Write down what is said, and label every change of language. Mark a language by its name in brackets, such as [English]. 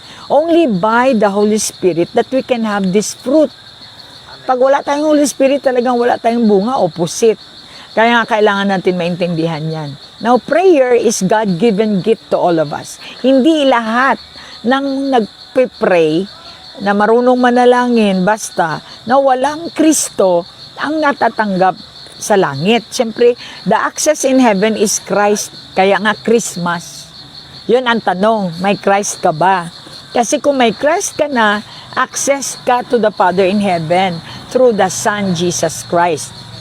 [English] Only by the Holy Spirit that we can have this fruit. [Filipino] Pag wala tayong Holy Spirit, talagang wala tayong bunga, opposite. Kaya kailangan natin maintindihan yan. [English] Now, prayer is God-given gift to all of us. [Filipino] Hindi lahat ng nagpe-pray na marunong manalangin basta na walang Kristo ang natatanggap sa langit. [English] Siyempre, the access in heaven is Christ. Kaya nga Christmas. [Filipino] Yun ang tanong, may Christ ka ba? [English] Kasi kung may Christ ka na, access ka to the Father in heaven through the Son, Jesus Christ.